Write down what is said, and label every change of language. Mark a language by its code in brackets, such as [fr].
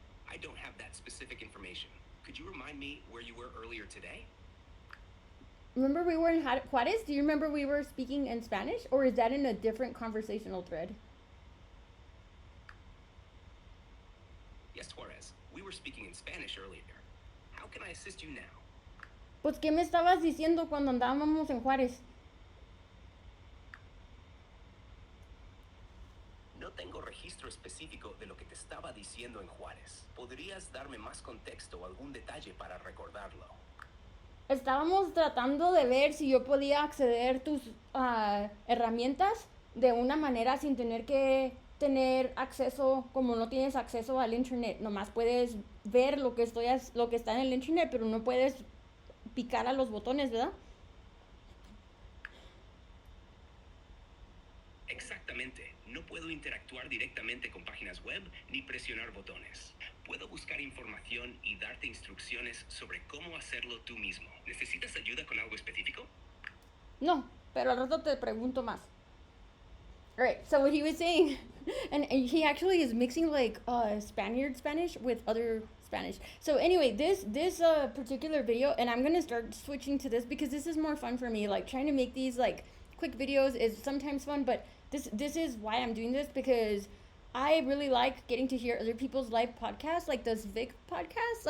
[en] I don't have that specific information. Could you remind me where you were earlier today? Remember we were in Juarez? Do you remember we were speaking in Spanish? Or is that in a different conversational thread? Yes, Juarez. We were speaking in Spanish earlier. How can I assist you now? [es] Pues, ¿qué me estabas diciendo cuando andábamos en Juárez? No tengo registro específico de lo que te estaba diciendo en Juárez. ¿Podrías darme más contexto o algún detalle para recordarlo? Estábamos tratando de ver si yo podía acceder a tus herramientas de una manera sin tener que tener acceso, como no tienes acceso al internet. Nomás puedes ver lo que está en el internet, pero no puedes picar a los botones, ¿verdad? Exactamente. No puedo interactuar directamente con páginas web ni presionar botones. Puedo buscar información y darte instrucciones sobre cómo hacerlo tú mismo. ¿Necesitas ayuda con algo específico? No, pero al rato te pregunto más. [en] Alright, so what he was saying, and he actually is mixing like Spaniard Spanish with other Spanish. So anyway, this particular video, and I'm gonna start switching to this because this is more fun for me. Like, trying to make these like quick videos is sometimes fun, but this is why I'm doing this, because I really like getting to hear other people's live podcasts, like the SVIC podcast.